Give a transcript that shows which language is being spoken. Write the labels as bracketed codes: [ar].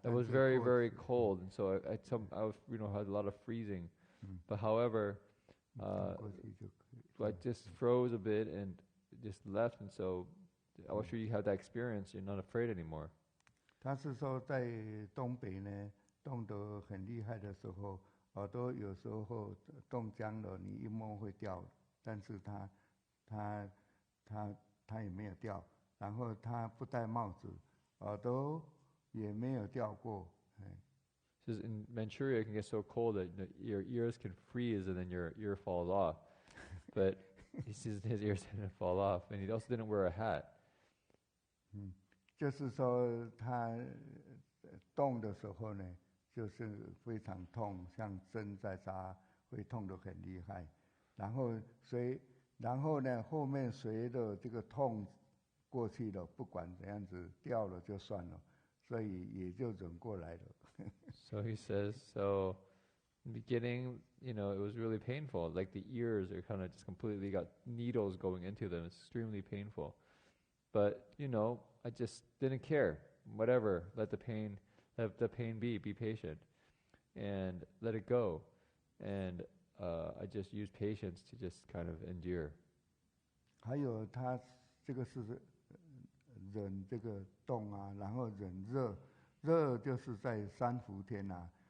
[en] It was very, very cold, and so I was, had a lot of freezing. But however, I just froze a bit and just left, and so I was sure you have that experience. You're not afraid anymore. [zh] 他是说在东北呢，冻得很厉害的时候，耳朵有时候冻僵了，你一摸会掉，但是他也没有掉。然后他不戴帽子，耳朵也没有掉过。 [en] Says in Manchuria it can get so cold that your ears can freeze and then your ear falls off. But he says his ears didn't fall off, and he also didn't wear a hat. [zh] 就是说他动的时候呢，就是非常痛，像针在扎，会痛得很厉害。然后呢，后面随着这个痛过去了，不管怎样子掉了就算了，所以也就忍过来了。 [en] So he says, so in the beginning, it was really painful. Like the ears are kind of just completely got needles going into them. It's extremely painful. But, I just didn't care. Whatever, let the pain be patient, and let it go. And I just used patience to just kind of endure. [zh] 还有他这个是忍这个冻啊，然后忍热，热就是在三伏天啊。